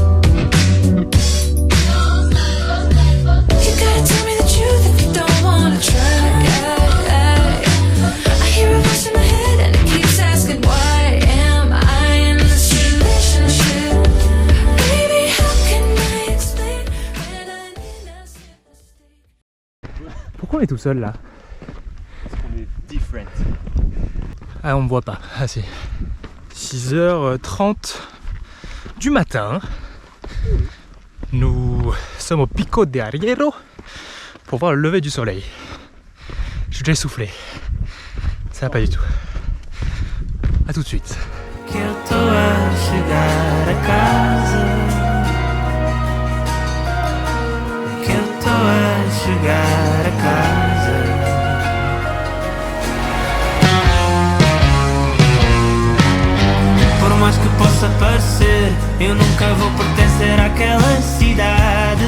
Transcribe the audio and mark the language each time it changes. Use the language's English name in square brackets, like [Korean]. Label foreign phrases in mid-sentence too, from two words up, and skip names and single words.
[English] You gotta tell me the truth if you don't wanna try. I hear a voice in my head and it keeps asking, why am I in this relationship? Baby, how can I explain when an innocent mistake? [French] Pourquoi on est tout seul là? On est different. Ah, on me voit pas. Ah si. 6h30 du matin. Nous sommes au Pico de Arriero pour voir le lever du soleil. Je suis déjà essoufflé. Ça va pas du tout. A tout de suite. [Portuguese] Que eu tô a chegar a casa. Que eu tô a chegar a casa. Por mais que possa parecer, eu nunca vou pertencer àquela cidade.